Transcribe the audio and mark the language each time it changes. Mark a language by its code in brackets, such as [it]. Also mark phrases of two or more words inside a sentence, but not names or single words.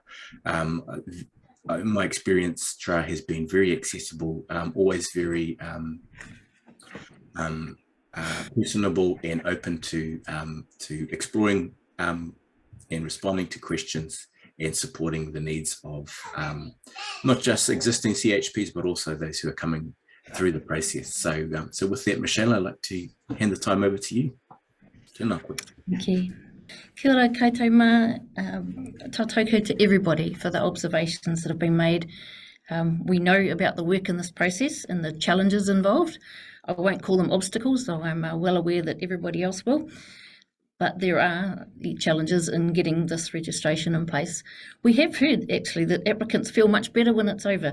[en] In my experience, TRA has been very accessible, always very personable and open to exploring and responding to questions and supporting the needs of not just existing CHPs, but also those who are coming through the process. So with that, Michelle, I'd like to hand the time over to you. Thank you. [mi] Kia ora koutou mā, tātou [en] to everybody for the observations that have been made. We know about the work in this process and the challenges involved. I won't call them obstacles, though I'm well aware that everybody else will. But there are the challenges in getting this registration in place. We have heard actually that applicants feel much better when it's over.